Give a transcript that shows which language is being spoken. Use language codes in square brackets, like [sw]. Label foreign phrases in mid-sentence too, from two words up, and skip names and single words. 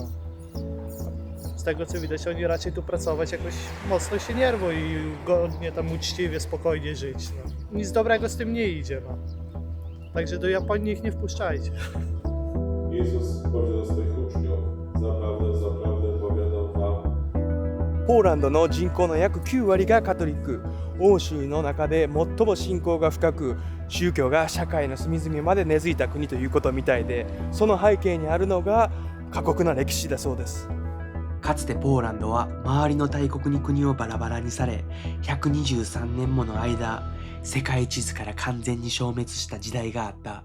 [pl] Z tego co widać, oni raczej tu pracować jakoś mocno się nie rwą i godnie tam uczciwie, spokojnie żyć. No. Nic dobrego z tym nie idzie. No. Także do Japonii ich nie wpuszczajcie. Jezus powiedział do swoich uczniów, zaprawdę powiadam wam. [ja] ポーランドの人口の約9割がカトリック。欧州の中で最も信仰が深く、宗教が社会の隅々まで根付いた国ということみたいで、その背景にあるのが過酷な歴史だそうです。かつてポーランドは周りの大国に国をバラバラにされ、123年もの間、世界地図から完全に消滅した時代があった。